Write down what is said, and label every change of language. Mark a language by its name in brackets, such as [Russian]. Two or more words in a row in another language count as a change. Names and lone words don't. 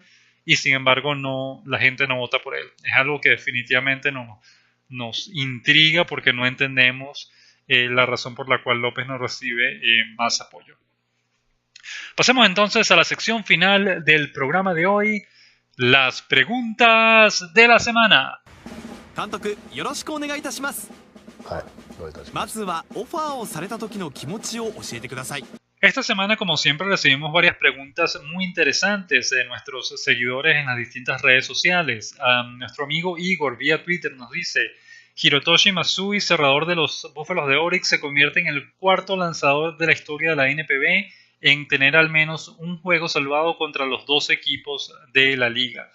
[Spanish] Y sin embargo la gente no vota por él. Es algo que definitivamente nos intriga porque no entendemos la razón por la cual López no recibe más apoyo. Pasemos entonces a la sección final del programa de hoy, las preguntas de la semana. [Japanese] 監督、よろしくお願いいたします。はい、どういたします。まずはオファーをされた時の気持ちを教えてください。 [Spanish] Esta semana, como siempre, recibimos varias preguntas muy interesantes de nuestros seguidores en las distintas redes sociales. Nuestro amigo Igor vía Twitter nos dice: Hirotoshi Matsui, cerrador de los Búfalos de Orix, se convierte en el cuarto lanzador de la historia de la NPB en tener al menos un juego salvado contra los dos equipos de la liga.